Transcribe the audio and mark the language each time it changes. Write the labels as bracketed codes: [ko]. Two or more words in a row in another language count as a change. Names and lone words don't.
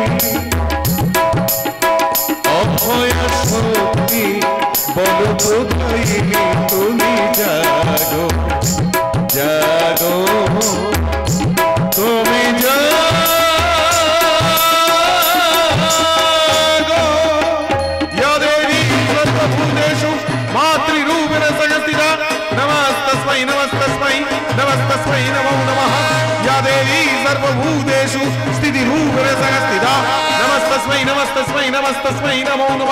[bn] অভয়া শক্তি বলপ্রদায়িনী তুমি জাগো, জাগো তুমি জাগো। [sa] या देवी सर्वभूतेषु मातृरूपेण संस्थिता, नमस्तस्मै नमस्तस्मै नमस्तस्मै नमो नमः। या देवी सर्वभूतेषु स्थितिरूपेण संस्थिता, नमस्तस्मै नमस्तस्मै नमस्तस्मै नमो नमः।